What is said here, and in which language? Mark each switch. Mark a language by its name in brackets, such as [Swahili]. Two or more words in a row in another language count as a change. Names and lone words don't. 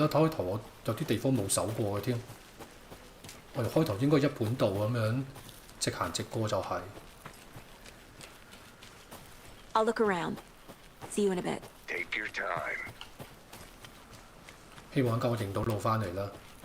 [Cantonese] 開頭我有啲地方冇搜過嘅添，我哋開頭應該一本道咁樣直行直過就係。 [English] I'll look around. See you in a bit. Take your time. [Cantonese] 希望夠我認到路返嚟啦。